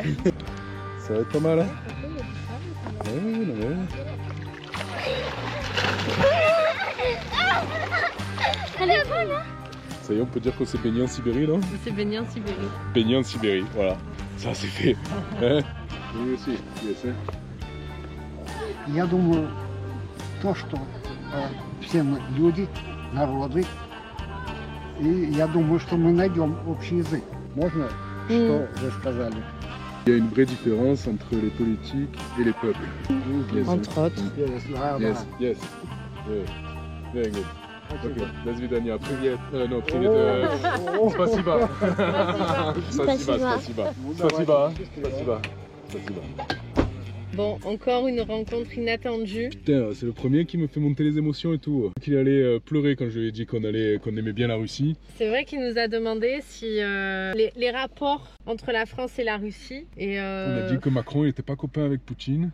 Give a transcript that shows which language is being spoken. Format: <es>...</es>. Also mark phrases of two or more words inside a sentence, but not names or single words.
<fr>Ça va être pas mal hein. Ouais, non, ouais. Elle est bonne, hein? Ça y est, on peut dire qu'on s'est baigné en Sibérie non? C'est baigné en Sibérie. Baigné en Sibérie, voilà. Ça c'est fait. Hein? Oui aussi, yes, hein.</fr> <ru>Я думаю, то, что все мы люди, народы, и я думаю, что мы найдем общий язык. Можно, что вы сказали?</ru> <fr>Il y a une vraie différence entre les politiques et les peuples.</fr> <en>Yes,</en> <fr>Entre autres.</fr> <en>Yes, yes. Yeah. Very good.</en> <ru>Ok, до свидания. Привет. Non, привет. Спасибо. Спасибо. Спасибо. Спасибо. Спасибо.</ru> <fr>Bon, encore une rencontre inattendue. Putain, c'est le premier qui me fait monter les émotions et tout. Qu'il allait pleurer quand je lui ai dit qu'on aimait bien la Russie. C'est vrai qu'il nous a demandé si les rapports entre la France et la Russie. Et On a dit que Macron n'était pas copain avec Poutine.</fr>